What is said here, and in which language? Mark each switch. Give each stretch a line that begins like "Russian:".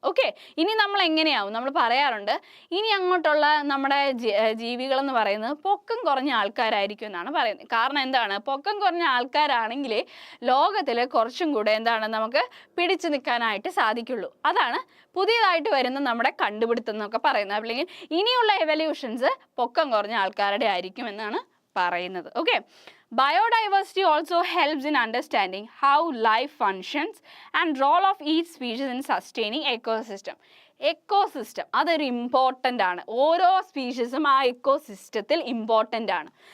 Malayalam: Okay, ഇനി നമ്മൾ എങ്ങനെയാവും, നമ്മൾ പറയാറുണ്ട് ഇനി അങ്ങോട്ടുള്ള നമ്മുടെ ജീവികളെന്ന് പറയുന്നത് പൊക്കം കുറഞ്ഞ ആൾക്കാരായിരിക്കും എന്നാണ് പറയുന്നത്. കാരണം എന്താണ്, പൊക്കം കുറഞ്ഞ ആൾക്കാരാണെങ്കിൽ ലോകത്തിൽ കുറച്ചും കൂടെ എന്താണ് നമുക്ക് പിടിച്ചു നിൽക്കാനായിട്ട് സാധിക്കുള്ളൂ. അതാണ് പുതിയതായിട്ട് വരുന്ന നമ്മുടെ കണ്ടുപിടുത്തം എന്നൊക്കെ പറയുന്നത്. അല്ലെങ്കിൽ ഇനിയുള്ള എവല്യൂഷൻസ് പൊക്കം കുറഞ്ഞ ആൾക്കാരുടെ ആയിരിക്കും എന്നാണ് പറയുന്നത്.
English: Okay, biodiversity also helps in understanding how life functions and role of each species in sustaining ecosystem.
Malayalam: Ecosystem അതൊരു ഇമ്പോർട്ടൻ്റ് ആണ്. ഓരോ സ്പീഷീസും ആ എക്കോസിസ്റ്റത്തിൽ ഇമ്പോർട്ടൻ്റ് ആണ്.